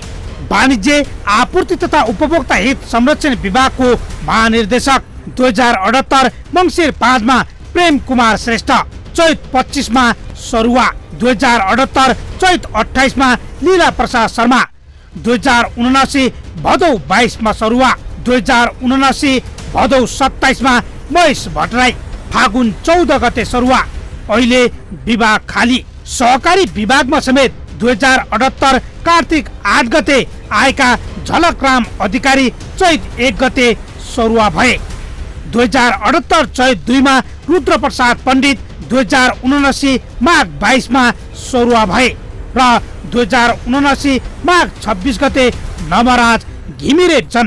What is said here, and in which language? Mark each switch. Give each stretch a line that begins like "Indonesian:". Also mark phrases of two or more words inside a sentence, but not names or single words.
Nepali: वाणिज्य, आपूर्ति तथा उपभोक्ता हित संरक्षण विभागको महानिर्देशक 2078 मङ्सिर 5 मा प्रेम कुमार श्रेष्ठ, चैत 25 मा सरुवा। 2078 चैत 28 मा लीला प्रसाद शर्मा। 2079 भदौ 22 मा सरुवा। 2079 भदौ 27 मा महेश भट्टराई, फागुन 14 गते सरुवा। अहिले विभाग खाली। सहकारी विभागमा समेत 2078 कार्तिक 8 गते आएका झलकराम अधिकारी चैत 1 गते सरुवा भए। 2078 चैत 2 मा रुद्रप्रसाद पण्डित 2079 माघ 22 मा सरुवा भए र 2079 माघ 26 गते नवराज घिमिरे छन्।